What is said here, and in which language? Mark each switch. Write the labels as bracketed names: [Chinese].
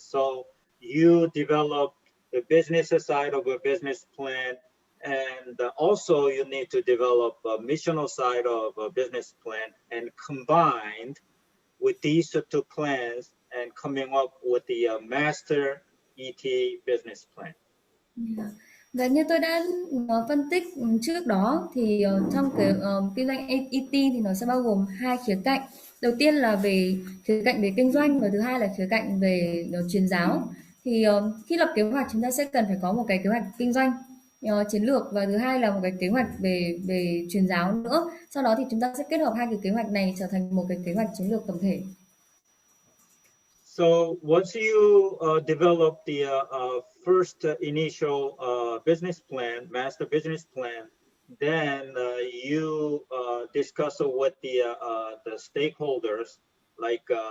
[English] So you develop the business side of a business plan, and also you need to develop a missional side of a business plan, and combined with these two plans and coming up with the master ET business plan. [Vietnamese] Và như tôi đã phân tích trước đó thì trong cái kinh doanh ET thì nó sẽ bao gồm hai khía cạnh. Đầu tiên là về khía cạnh về kinh doanh và thứ hai là khía cạnh về truyền giáo. Thì khi lập kế hoạch chúng ta sẽ cần phải có một cái kế hoạch kinh doanh chiến lược và thứ hai là một cái kế hoạch về truyền giáo nữa. Sau đó thì chúng ta sẽ kết hợp hai cái kế hoạch này trở thành một cái kế hoạch chiến lược tổng thể. [English] So once you develop the first initial business plan, master business plan, then you discuss with the stakeholders like